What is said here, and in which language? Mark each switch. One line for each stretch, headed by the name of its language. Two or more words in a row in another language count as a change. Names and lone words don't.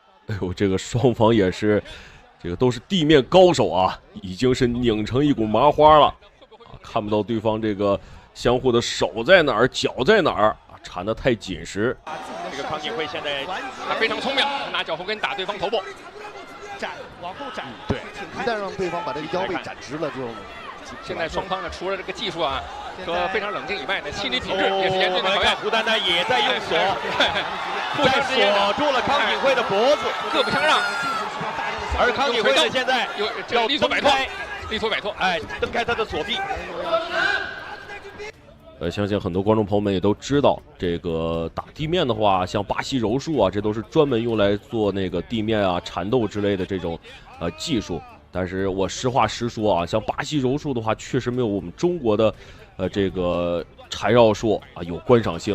Chinese: 哎呦，这個雙方也是，這個都是地面高手啊，已經是擰成一股麻花了啊，看不到對方這個相互的手在哪兒，腳在哪兒啊，纏得太緊實。這個康錦輝現在他非常聰明，拿腳後跟打對方頭部，展往後展，对，一旦讓對方把這個腰背展直了之後，現在雙方呢，除了這個技術啊和非常冷靜以外呢，心理品質也是嚴峻的考驗。胡丹丹也在用锁，互相锁住了康锦輝的脖子，各不相讓。而康锦輝呢，现在要力所摆脱，力所摆脱，哎，蹬開他的鎖臂。相信很多觀眾朋友們也都知道，這個打地面的話，像巴西柔術啊，這都是專門用來做那個地面啊纏鬥之類的這種技術。但是我實話實說啊，像巴西柔術的話，確實沒有我們中國的這個纏繞術啊有觀賞性。